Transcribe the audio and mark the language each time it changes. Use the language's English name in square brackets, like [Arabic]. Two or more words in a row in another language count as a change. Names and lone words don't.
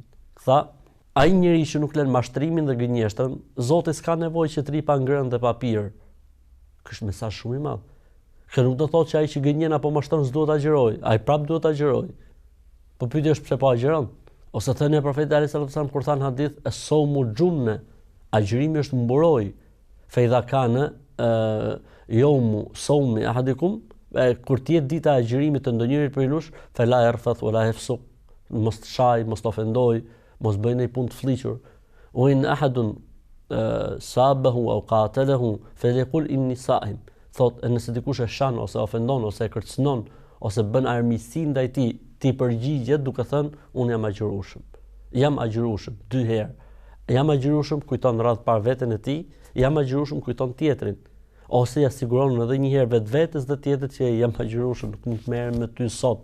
[Albanian] Tha, ai njeriu që nuk lën mashtrimin dhe gënjeshtën, Zoti s'ka nevojë që të ri pa ngrënë dhe pa pirë. Ky është mesazh shumë i madh. Kjo nuk do thotë që ai që gënjen apo mashtron s'duhet ta agjërojë, ai prap duhet ta agjërojë. Po pyetja është pse po agjëron? Ose thënë profeti [Arabic] صلى الله عليه وسلم [Albanian] kur than hadith [Arabic] الصوم جنة, [Albanian] agjërimi është mburoj. [Arabic] فإذا كان يوم صوم أحدكم, [Albanian] kur të jetë dita e agjërimit të ndonjërit prej jush, [Arabic] فلا يرفث ولا يفسق, [Albanian] mos të shaj, mos të ofendoj, mos bëj ndonjë punë të fllihur. [Arabic] وإن أحد سابه أو قاتله فليقل إني صائم. [Albanian] Thot, nëse dikush e shan ose ofendon ose e kërcënon ose bën armiqsi ndaj tij, ti përgjigjet duke thënë unë jam agjërueshëm. Jam agjërueshëm 2 herë. Jam agjërueshëm kujton radh par veten e tij, jam agjërueshëm kujton tjetrin. Ose ja siguron edhe një herë vetvetes dhe tjetrit që jam agjërueshëm, nuk merrem me ty sot.